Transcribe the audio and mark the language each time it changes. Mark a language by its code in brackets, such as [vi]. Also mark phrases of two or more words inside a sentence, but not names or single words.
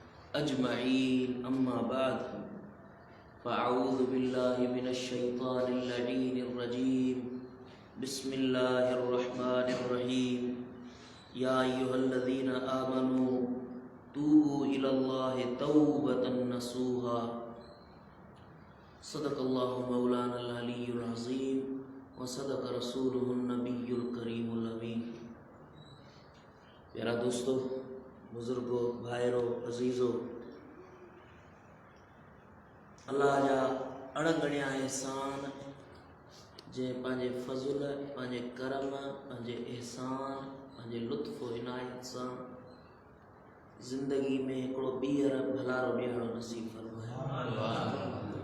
[ar] أجمعين أما بعد فأعوذ بالله من الشيطان الرجيم بسم الله الرحمن الرحيم يا أيها الذين آمنوا توبوا إلى الله توبة نصوحا صدق الله مولانا العلي العظيم وصدق رسوله النبي الكريم الأمين. [sd] प्यारा दोस्तों, बुजुर्गो, भाइरो, अजीज़ो, अल्लाह जा अणगणिया एहसान जे पंहिंजे फज़ुल, पंहिंजे करम, पंहिंजे एहसान, पंहिंजे लुत्फ़ इनायत सां ज़िंदगी में हिकिड़ो ॿीहर भलारो ॾियणो नसीब फरमाए।